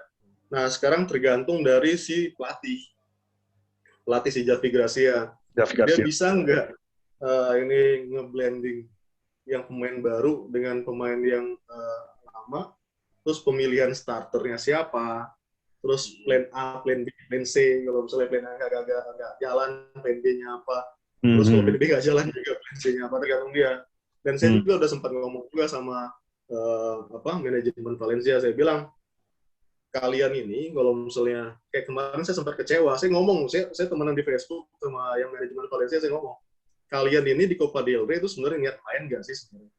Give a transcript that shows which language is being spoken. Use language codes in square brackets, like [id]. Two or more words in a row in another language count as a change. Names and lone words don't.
[id] Nah, sekarang tergantung dari si pelatih si Javi Gracia. Dia bisa nggak ini ngeblending yang pemain baru dengan pemain yang lama, terus pemilihan starternya siapa, terus plan A, plan B, plan C, kalau misalnya plan A nggak jalan, plan B-nya apa, terus kalau plan B nggak jalan juga plan C-nya apa, tergantung dia. Dan saya juga udah sempat ngomong juga sama manajemen Valencia, saya bilang, kalian ini kalau misalnya kayak kemarin saya sempat kecewa, saya ngomong, saya temenan di Facebook sama yang manajemen Valencia, saya ngomong, kalian ini di Copa del Rey itu sebenarnya niat main nggak sih sebenarnya?